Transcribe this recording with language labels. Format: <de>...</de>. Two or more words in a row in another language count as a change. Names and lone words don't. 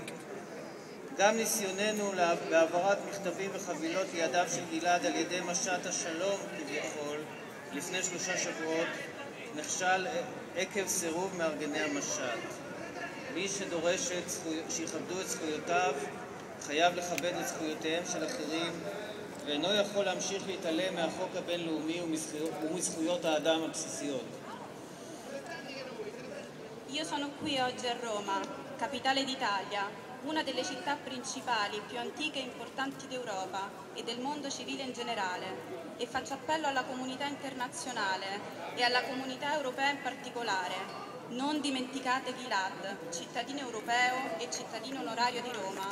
<he>גם ניסיוננו בהעברת מכתבים וחבילות לידיו של גלעד על ידי משט השלום כביכול לפני 3 שבועות נכשל עקב סירוב מארגני המשט. מי שדורש שיכבדו את זכויותיו חייב לכבד את זכויותיהם של אחרים, ואינו יכול להמשיך להתעלם מהחוק הבינלאומי ומזכויות האדם הבסיסיות.</he> <it>Io sono qui oggi a Roma, capitale d'Italia, una delle città principali, più antiche e importanti d'Europa e del mondo civile in generale, e faccio appello alla comunità internazionale e alla comunità europea in particolare: non dimenticate Gilad, cittadino europeo e cittadino onorario di Roma.</it>